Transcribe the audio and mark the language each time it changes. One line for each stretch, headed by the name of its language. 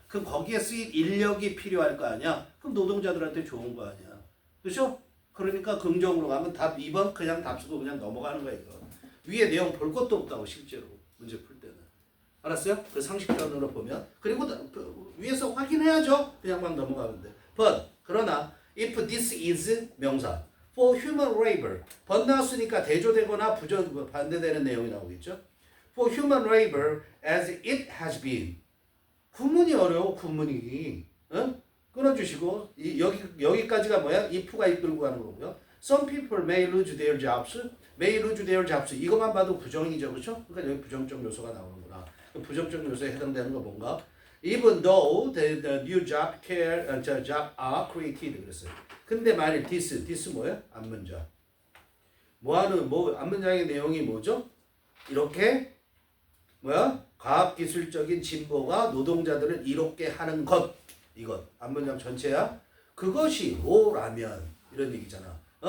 Korean: 그럼 거기에 쓰일 인력이 필요할 거 아니야? 그럼 노동자들한테 좋은 거 아니야? 그렇죠? 그러니까 긍정으로 가면 답 2번 그냥 답 쓰고 그냥 넘어가는 거야 이거. 위에 내용 볼 것도 없다고 실제로 문제 풀 때는. 알았어요? 그 상식적으로 보면. 그리고 위에서 확인해야죠. 그냥 막 넘어가면 돼.
English: But
Korean: 그러나
English: if this is 명사 for human labor but
Korean: 나왔으니까 대조되거나 반대되는 내용이 나오겠죠.
English: For human labor as it has been.
Korean: 구문이 어려워 구문이. 끊어주시고 여기까지가 뭐야? if가 이끌고 가는 거고요.
English: Some people may lose their jobs. may lose their jobs.
Korean: 이것만 봐도 부정이죠, 그렇죠? 그러니까 여기 부정적 요소가 나오는구나. 부정적 요소에 해당되는 거 뭔가?
English: Even though the new job are created
Korean: 그랬어요. 근데 만일 this 뭐예요? 앞문장. 앞문장의 내용이 뭐죠? 이렇게 뭐야? 과학기술적인 진보가 노동자들을 이롭게 하는 것. 이것. 앞문장 전체야. 그것이 뭐라면 이런 얘기잖아.